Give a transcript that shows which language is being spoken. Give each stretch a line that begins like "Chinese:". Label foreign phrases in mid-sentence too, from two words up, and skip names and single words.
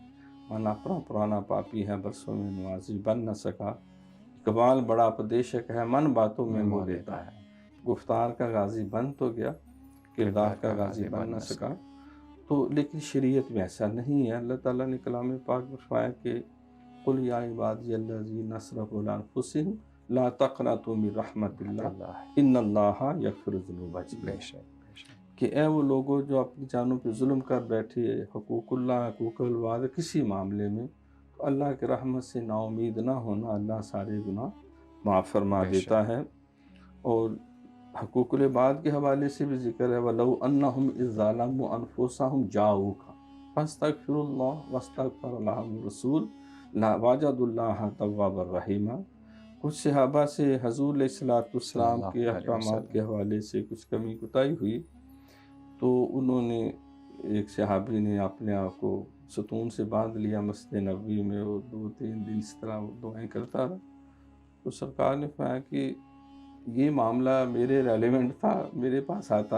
Urdu: من اپنا پرانا پاپی ہے برسوں میں نوازی بن نہ سکا. اقبال بڑا اپدیشک ہے، من باتوں میں موہ لیتا ہے. گفتار کا غازی بن تو گیا، کردار کا غازی بن نہ سکا. تو لیکن شریعت میں ایسا نہیں ہے. اللہ تعالیٰ نے کلام پاک میں فرمایا کہ
Arabic: قل يا عبادي الذين أسرفوا على أنفسهم لا تقنطوا من رحمة الله إن الله يغفر الذنوب جميعا.
Urdu: بیشک بیشک کہ اے وہ لوگو جو اپنی جانوں پہ ظلم کر بیٹھے، حقوق اللہ حقوق العباد کسی معاملے میں، تو اللہ کی رحمت سے ناامید نہ ہونا. اللہ سارے گناہ معاف فرما دیتا ہے. اور حقوق العباد کے حوالے سے بھی ذکر ہے,
Arabic: ولو أنهم إذ ظلموا أنفسهم جاءوك فاستغفروا الله واستغفر لهم الرسول لوجدوا الله توابا رحيما.
Urdu: کچھ صحابہ سے حضور علیہ السلام کے احکامات کے حوالے سے کچھ کمی کوتاہی ہوئی، تو انہوں نے، ایک صحابی نے اپنے آپ کو ستون سے باندھ لیا مسجد نبوی میں، وہ 2-3 دن اس طرح دعائیں کرتا رہا. تو سرکار نے فرمایا کہ یہ معاملہ میرے ریلیوینٹ تھا، میرے پاس آتا